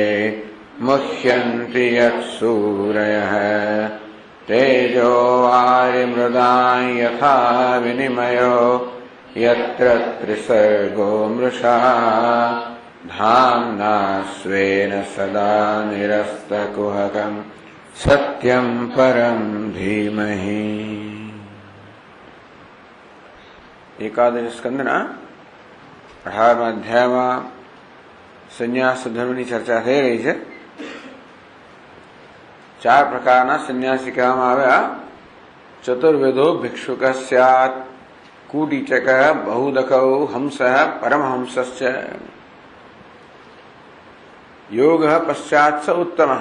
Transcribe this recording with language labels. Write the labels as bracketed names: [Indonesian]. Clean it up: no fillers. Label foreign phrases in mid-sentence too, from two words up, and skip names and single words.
[Sanskrit] मुह्यन्ति यत्सूरयः तेजो वारिमृदां यथा विनिमयो यत्र त्रिसर्गो मृषा धाम्ना स्वेन सदा निरस्तकुहकं सत्यं परं धीमहि। [Gujarati] એકાદશ સ્કંધના 18મા અધ્યાયમાં સંન્યાસ ધર્મની ચર્ચા થઈ રહી છે। 4 પ્રકારના સંન્યાસી કહેવામાં આવ્યા। [Sanskrit] ચતુર્વેદો ભિક્ષુક સ્યાત કુટીચક બહુદકૌ હંસ પરમહંસશ્ચ યોગ પશ્ચાત સ ઉત્તમ।